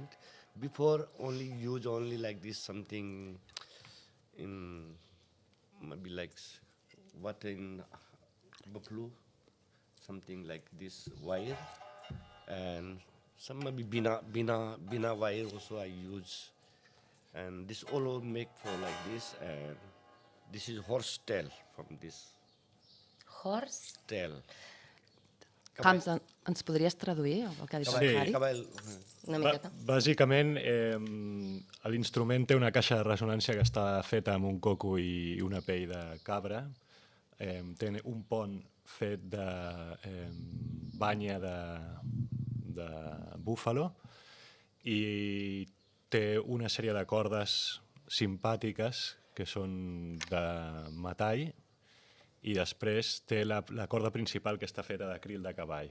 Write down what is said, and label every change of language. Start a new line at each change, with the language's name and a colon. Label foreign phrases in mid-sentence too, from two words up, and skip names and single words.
English: Before only use only like this something in maybe like what in buffalo, something like this wire, and some maybe bina wire also I use, and this all make for like this, and this is horse tail from this Horse? tail.
Catalan: Camps, ens podries traduir el que ha dit Sí. el Harry? Cabell. Una miqueta. Bàsicament, l'instrument té una caixa de ressonància que està feta amb un coco i una pell de cabra. Té un pont fet de banya de búfalo i té una sèrie de cordes simpàtiques que són de metall, i després té la corda principal que està feta d'acril de cavall.